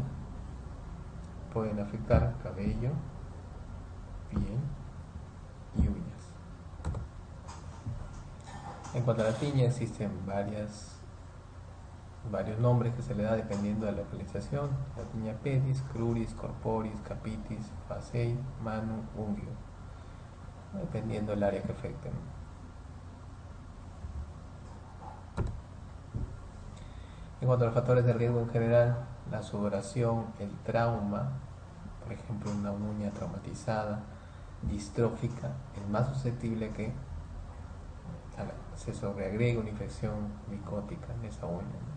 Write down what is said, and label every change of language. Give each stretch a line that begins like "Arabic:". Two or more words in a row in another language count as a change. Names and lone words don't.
Spanish: Pueden afectar cabello, piel y uñas. En cuanto a la tiña, existen varios nombres que se le da dependiendo de la localización: la tiña pedis, cruris, corporis, capitis, facei, manu, unguio, dependiendo del área que afecten. En cuanto a los factores de riesgo en general, la sudoración, el trauma, por ejemplo una uña traumatizada, distrófica, es más susceptible que se sobreagregue una infección micótica en esa uña, ¿no?